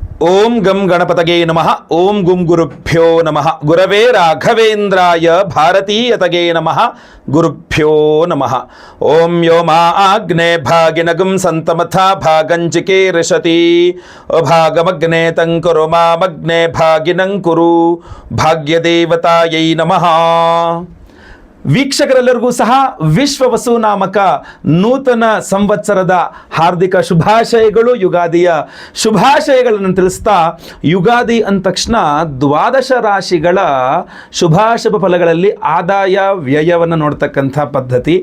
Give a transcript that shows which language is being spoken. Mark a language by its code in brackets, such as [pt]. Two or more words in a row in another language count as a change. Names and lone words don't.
[sa] ಓಂ ಗಂ ಗಣಪತಗೆ ನಮಃ. ಓಂ ಗುಂ ಗುರುಭ್ಯೋ ನಮಃ. ಗುರವೇ ರಾಘವೇಂದ್ರಾಯ ಭಾರತೀಯತಗೆ ನಮಃ. ಗುರುಭ್ಯೋ ನಮಃ. ಓಂ ಯೋ ಮಾ ಆಗ್ನೇ ಭಾಗಿನಗಂ ಸಂತಮಥಾ ಭಾಗಂಚಿಕೆ ರಿಷತಿ ಅಭಾಗಮಗ್ನೇ ತಂಕುರು ಮಾಮಗ್ನೇ ಭಾಗಿನಂಕುರು ಭಾಗ್ಯದೇವತಾಯೈ ನಮಃ. [kn] ವೀಕ್ಷಕರೆಲ್ಲರಿಗೂ ಸಹ ವಿಶ್ವ ವಸು ನಾಮಕ ನೂತನ ಸಂವತ್ಸರದ ಹಾರ್ದಿಕ ಶುಭಾಶಯಗಳು, ಯುಗಾದಿಯ ಶುಭಾಶಯಗಳನ್ನು ತಿಳಿಸ್ತಾ, ಯುಗಾದಿ ಅಂದ ತಕ್ಷಣ ದ್ವಾದಶ ರಾಶಿಗಳ ಶುಭಾಶುಭ ಫಲಗಳಲ್ಲಿ ಆದಾಯ ವ್ಯಯವನ್ನು ನೋಡ್ತಕ್ಕಂಥ ಪದ್ಧತಿ.